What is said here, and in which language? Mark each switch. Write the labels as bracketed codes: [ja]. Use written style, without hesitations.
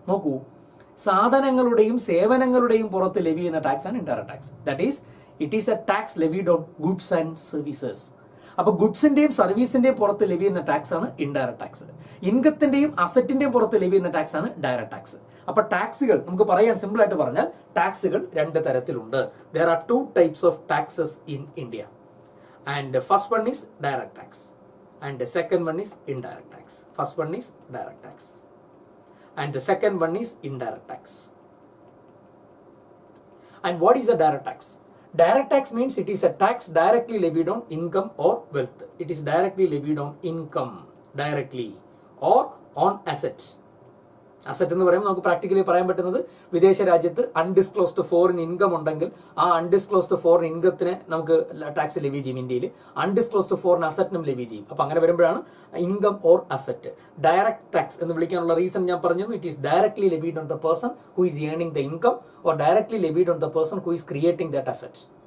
[ml] നോക്കൂ, സാധനങ്ങളുടെയും സേവനങ്ങളുടെയും പുറത്ത് ലെവി ചെയ്യുന്ന ടാക്സ് ആണ് indirect tax. [en] That is it is a tax levied on goods and services. [ml] അപ്പൊ ഗുഡ്സിന്റെയും സർവീസിന്റെയും പുറത്ത് ലെവി ചെയ്യുന്ന ടാക്സ് ആണ് ഇൻഡയറക്ട് ടാക്സ്. ഇൻകത്തിന്റെയും അസറ്റിന്റെയും പുറത്ത് ലെവി ചെയ്യുന്ന ടാക്സ് ആണ് ഡയറക്ട് ടാക്സ്. അപ്പൊ ടാക്സുകൾ നമുക്ക് പറയാൻ സിമ്പിൾ ആയിട്ട് പറഞ്ഞാൽ ടാക്സുകൾ രണ്ട് തരത്തിലുണ്ട്. [en] there are two types of taxes in India, and the first one is direct tax and the second one is indirect tax. First one is direct tax and the second one is indirect tax. And what is a direct tax? Direct tax means it is a tax directly levied on income or wealth. It is directly levied on income directly or on assets. [ml] Asset എന്ന് പറയുമ്പോൾ നമുക്ക് practically പറയാൻ പറ്റുന്നത്, വിദേശ രാജ്യത്ത് undisclosed foreign income ഉണ്ടെങ്കിൽ ആ undisclosed foreign ഇൻകത്തിന് നമുക്ക് ടാക്സ് ലെവി ചെയ്യും. ഇന്ത്യയിൽ അൺഡിസ്ക്ലോസ്ഡ് ഫോറിൻ അസറ്റിനും ലെവി ചെയ്യും. അപ്പൊ അങ്ങനെ വരുമ്പോഴാണ് income or asset. Direct tax എന്ന് വിളിക്കാനുള്ള റീസൺ ഞാൻ പറഞ്ഞു, [en] It is directly levied on the person who is earning the income or directly levied on the person who is creating that asset.